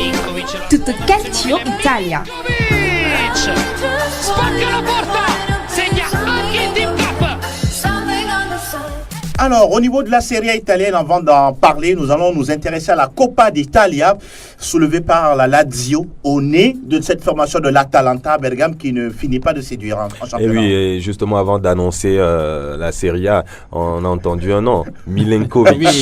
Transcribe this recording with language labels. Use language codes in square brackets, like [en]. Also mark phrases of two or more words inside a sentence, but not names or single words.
[it] Tutto Calcio Italia. Spacca la porta, segna [fr] Alors, au niveau de la Serie A italienne, avant d'en parler, nous allons nous intéresser à la Coppa d'Italia, soulevée par la Lazio, au nez de cette formation de l'Atalanta à Bergame qui ne finit pas de séduire en championnat. Et oui, et justement, avant d'annoncer la Serie A, on a entendu un nom, Milenkovic.